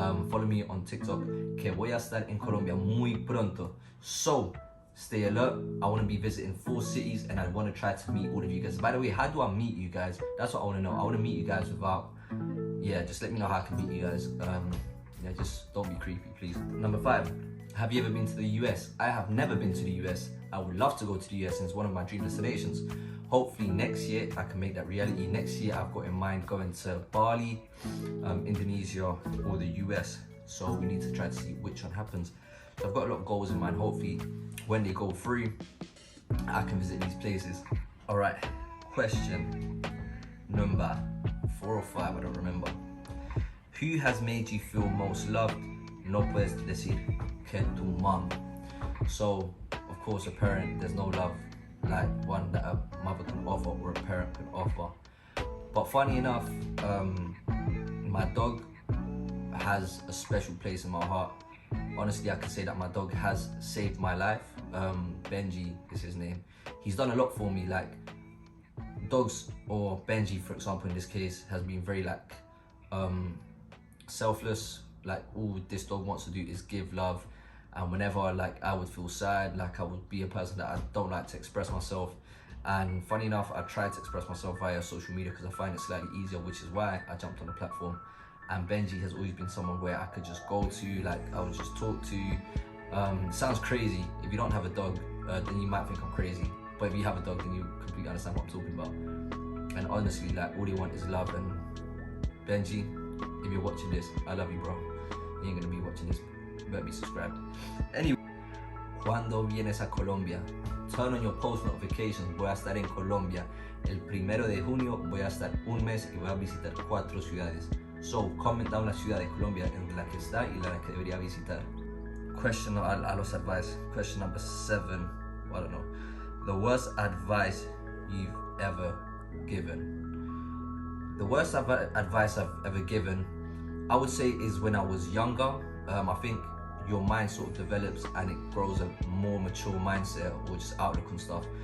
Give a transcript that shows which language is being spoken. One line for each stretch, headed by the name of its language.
English: Follow me on TikTok,
Spanish: que voy a estar en Colombia muy pronto.
English: So, stay alert. I want to be visiting 4 cities, and I want to try to meet all of you guys. By the way, how do I meet you guys? That's what I want to know. I want to meet you guys without, just let me know how I can meet you guys. Just don't be creepy, please. Number 5. Have you ever been to the US? I have never been to the US. I would love to go to the US, and it's one of my dream destinations. Hopefully next year I can make that reality. Next year I've got in mind going to Bali, Indonesia, or the US. So we need to try to see which one happens. So I've got a lot of goals in mind. Hopefully when they go through, I can visit these places. All right, question number 4 or 5, I don't remember. Who has made you feel most loved?
Spanish: No puedes decir que tu mom.
English: So, of course, a parent, there's no love like one that a mother can offer or a parent can offer. But funny enough, my dog has a special place in my heart. Honestly, I can say that my dog has saved my life. Benji is his name. He's done a lot for me. Like, dogs, or Benji, for example, in this case, has been very selfless. Like, all this dog wants to do is give love, and whenever I would feel sad, I would be a person that I don't like to express myself. And funny enough, I tried to express myself via social media because I find it slightly easier, which is why I jumped on the platform. And Benji has always been someone where I could just go to, I would just talk to. Sounds crazy. If you don't have a dog, then you might think I'm crazy, but if you have a dog, then you completely understand what I'm talking about. And honestly, all they want is love. And Benji, if you're watching this, I love you, bro. You ain't gonna be watching this, you better be subscribed. Anyway,
Spanish: ¿cuándo vienes a Colombia?
English: Turn on your post notifications.
Spanish: Voy a estar en Colombia el 1 de junio. Voy a estar un mes y voy a visitar 4 ciudades.
English: So, comment down
Spanish: la ciudad de Colombia en la que está y la que debería visitar.
English: Question, a los advice. Question number 7. I don't know. The worst advice you've ever given. The worst advice I've ever given, I would say, is when I was younger. I think your mind sort of develops and it grows a more mature mindset or just outlook on stuff.